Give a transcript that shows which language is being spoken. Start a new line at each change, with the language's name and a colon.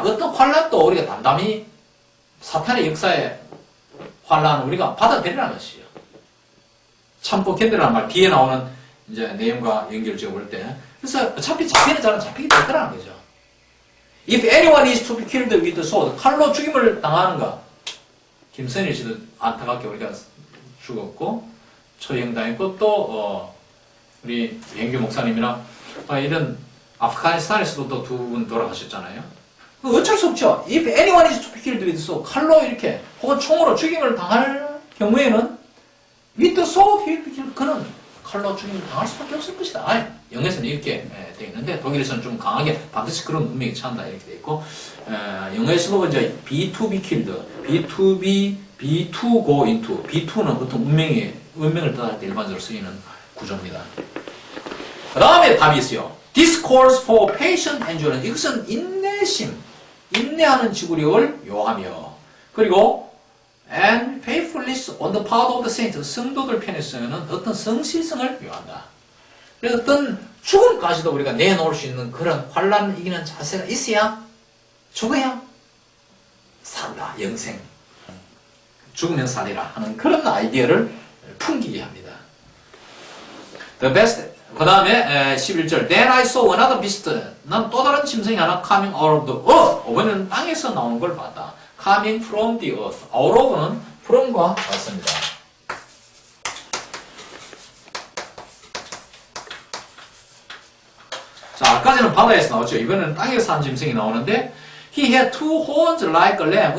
Korean: 어떤 환란도 우리가 담담히 사탄의 역사에 환란을 우리가 받아들이라는 것이에요. 참고 견디라는 말 뒤에 나오는 이제 내용과 연결 지어 볼 때 그래서 어차피 잡히는 자는 잡히게 될 거라는 거죠.
English: If anyone is to be killed with the sword,
Korean: 칼로 죽임을 당하는가? 김선일 씨도 안타깝게 우리가 죽었고, 처형당했고, 또, 우리 영규 목사님이나, 이런 아프가니스탄에서도 또 두 분 돌아가셨잖아요. 어쩔 수 없죠.
English: If anyone is to be killed with the sword,
Korean: 칼로 이렇게, 혹은 총으로 죽임을 당할 경우에는, with the sword, 그는 칼로 죽임을 당할 수밖에 없을 것이다. 아니, 영어에서는 이렇게 되어 있는데, 독일에서는 좀 강하게 반드시 그런 운명이 처한다. 이렇게 되어 있고, 영어에서도 이제 be to be killed, be to go into, be2는 보통 운명을 뜻할 때 일반적으로 쓰이는 구조입니다. 그 다음에 답이 있어요.
English: This calls for patient endurance.
Korean: 이것은 인내하는 지구력을 요하며, 그리고
English: and faithfulness on the part of the saints.
Korean: 성도들 편에서는 어떤 성실성을 요한다. 그래서 어떤 죽음까지도 우리가 내놓을 수 있는 그런 환란을 이기는 자세가 있어야 죽어야 산다. 영생. 죽으면 살리라 하는 그런 아이디어를 풍기게 합니다.
English: The best.
Korean: 그 다음에 11절.
English: Then I saw another beast.
Korean: 난 또 다른 짐승이 하나
English: coming out of the earth.
Korean: 이번에는 땅에서 나오는 걸 봤다.
English: Coming from the earth.
Korean: out of는 from과 같습니다. 자, 아까지는 바다에서 나왔죠. 이번에는 땅에서 한 짐승이 나오는데
English: He had two horns like a lamb.